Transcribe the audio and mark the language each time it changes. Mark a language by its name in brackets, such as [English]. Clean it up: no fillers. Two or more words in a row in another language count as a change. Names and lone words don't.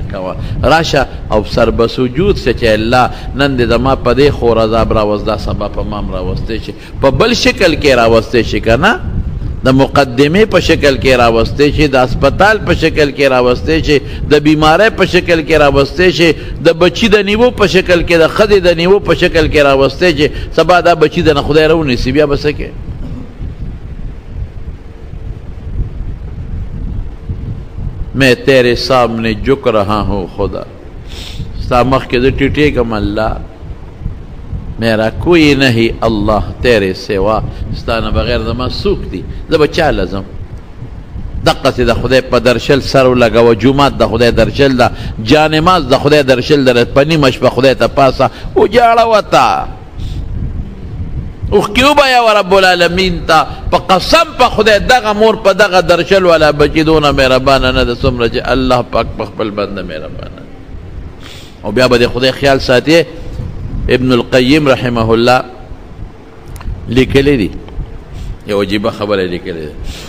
[Pashto] کوه راشه او سر به سجود شه چې الله نن دې زما په دې خور عذاب راوست دا سبا په ما هم راوستی شي په بل شکل کې راوستی شي که نه د مقدمې په شکل کې راوستی شي د اسپتال په شکل کې راوستی شي د بیماری په شکل کې راوستی شي د بچي د نیوو په شکل کې د ښځې د نیوو په شکل کې راوستی شي سبا دا بچي د نه خدای راونیسي بیا به څه کې [Urdu] میں تیرے سامنے جھک رہا ہوں [Pashto] خدا ستا مخکې زه ټیټېږم [Urdu] الله میرا کوئی نہیں اللہ تیرے سوا [Pashto] ستانه بغیر زما څوک دي زه به چا لزم دقسې د خدای په درشل سر ولګوه جومات د خدای درشل ده جانماز د خدای درشل ده په نیمه شپه خدای ته پاسه وجاړه وته اوښکې وبهیوه [Arabic] رب العالمین [Pashto] ته په قسم په خدای دغه مور په دغه درشل والا بچي دونه مهربانه نه ده څومره چې الله پاک په خپل بنده مهربانه او بیا به د خدای خیال ساتي ابن القیم [Arabic] رحمه الله [Pashto] لیکلی دی یو عجیبه خبره لیکلی دی